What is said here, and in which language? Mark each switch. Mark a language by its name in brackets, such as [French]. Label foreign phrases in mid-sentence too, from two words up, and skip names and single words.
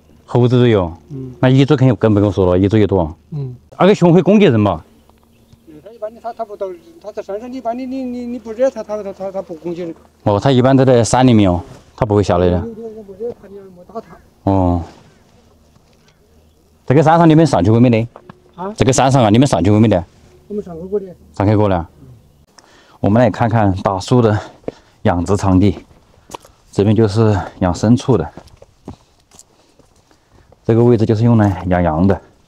[Chinese] 猴子都有。嗯。那野豬肯定更不用說了，野豬也多。嗯。那個熊會攻擊人嗎？它一般的，它不到，它在山上，一般你不惹它不攻擊人。哦，它一般都在山裡面哦。它不會下來的。哦，這個山上你們上去過沒得？啊？這個山上啊，你們上去過沒得？我們上去過的。上去過了。我們來看看大叔的養殖場地，這邊就是養牲畜的。這個位置就是用來養羊的。